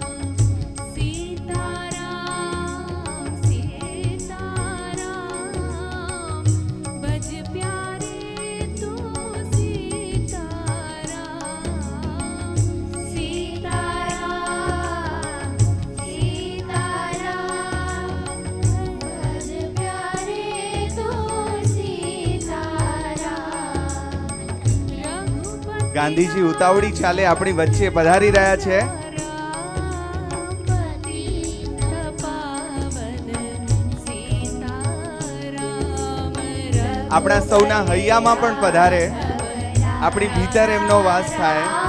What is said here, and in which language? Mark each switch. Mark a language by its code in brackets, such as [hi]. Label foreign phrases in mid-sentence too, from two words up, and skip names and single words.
[hi] सीता राम सीता राम बज प्यारे तू सीता राम। सीता राम सीता राम बज प्यारे तू सीता राम। रघुपति [gu] ગાંધીજી ઉતાવળી ચાલે આપણી વચ્ચે પધારી રહ્યા છે। આપણા સૌના હૈયામાં પણ પધારે, આપણી ભીતર એમનો વાસ થાય।